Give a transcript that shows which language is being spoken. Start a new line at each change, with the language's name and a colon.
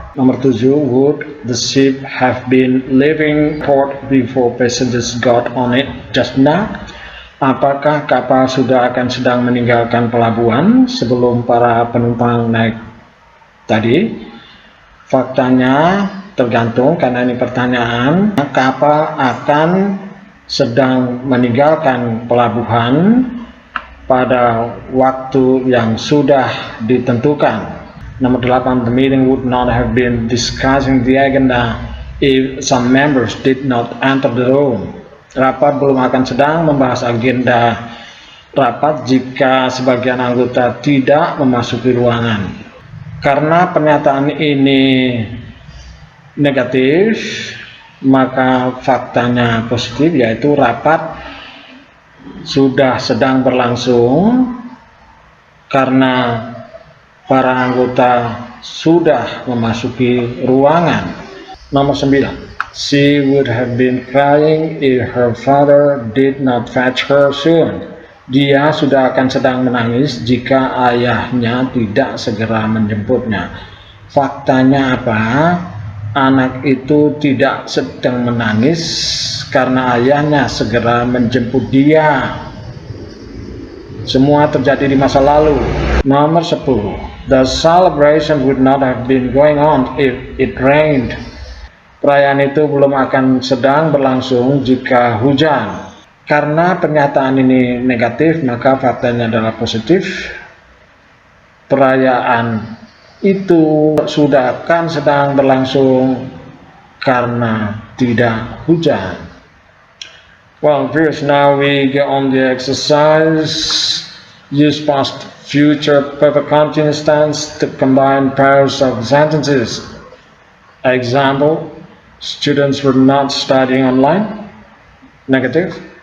Indonesian: Nomor 7,
English: would the ship have been leaving port before passengers got on it just now?
Indonesian: Apakah kapal sudah akan sedang meninggalkan pelabuhan sebelum para penumpang naik tadi? Faktanya tergantung, karena ini pertanyaan. Kapal akan sedang meninggalkan pelabuhan pada waktu yang sudah ditentukan. Nomor 8,
English: the meeting would not have been discussing the agenda if some members did not enter the room.
Indonesian: Rapat belum akan sedang membahas agenda rapat jika sebagian anggota tidak memasuki ruangan. Karena pernyataan ini negatif, maka faktanya positif, yaitu rapat sudah sedang berlangsung karena para anggota sudah memasuki ruangan. Nomor 9,
English: she would have been crying if her father did not fetch her soon.
Indonesian: Dia sudah akan sedang menangis jika ayahnya tidak segera menjemputnya. Faktanya apa? Anak itu tidak sedang menangis karena ayahnya segera menjemput dia. Semua terjadi di masa lalu. Nomor 10,
English: the celebration would not have been going on if it rained.
Indonesian: Perayaan itu belum akan sedang berlangsung jika hujan. Karena pernyataan ini negatif, maka faktanya adalah positif. Perayaan itu sudah akan sedang berlangsung karena tidak hujan.
English: Well, viewers, now we get on the exercise. Use past, future, perfect continuous tense to combine pairs of sentences. Example, students were not studying online. Negative.